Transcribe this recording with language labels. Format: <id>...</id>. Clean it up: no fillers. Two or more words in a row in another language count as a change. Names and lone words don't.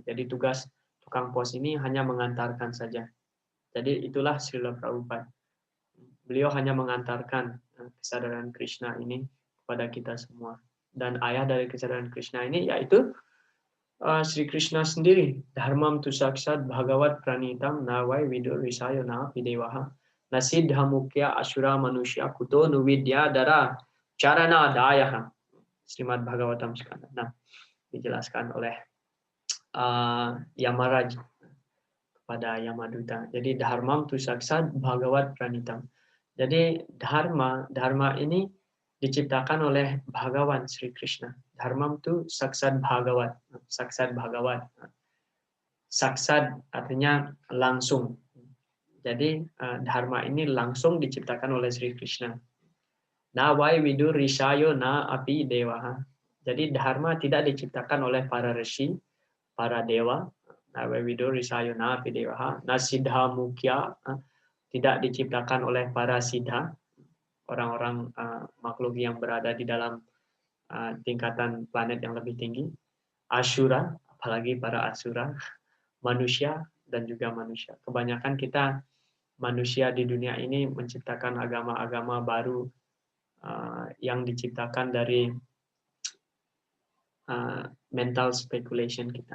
<id>Jadi tugas tukang pos ini hanya mengantarkan saja. Jadi itulah Srila Prabhupada. Beliau hanya mengantarkan kesadaran Krishna ini kepada kita semua. Dan ayah dari kesadaran Krishna ini yaitu Sri Krishna sendiri.</id> <sa>Dharmam tu saksat bhagavat pranitam nawai vidur risayo na videwaha nasidha mukya asura manusia kuto nuvidya dara charana dayaha.</sa> <id>Srimad Bhagavatam skanda 6 dijelaskan oleh Yamaraj kepada Yamaduta.</id> <sa>Jadi dharmam tu saksat bhagavat pranitam. Jadi dharma ini diciptakan oleh Bhagawan Sri Krishna. Dharmam itu saksat Bhagavat, saksat Bhagavat.</sa> <id>Saksat artinya langsung. Jadi dharma ini langsung diciptakan oleh Sri Krishna.</id> <sa>Na vai vidur rishayo na api dewaha.</sa> <id>Jadi dharma tidak diciptakan oleh para resi, para dewa.</id> <sa>Na vai vidur rishayo na api dewaha. Na siddha mukya</sa> <id>tidak diciptakan oleh para siddha, orang-orang makhluk yang berada di dalam tingkatan planet yang lebih tinggi, asura, apalagi para asura, manusia dan juga manusia. Kebanyakan kita manusia di dunia ini menciptakan agama-agama baru yang diciptakan dari</id> <en>mental speculation</en> <id>kita.</id>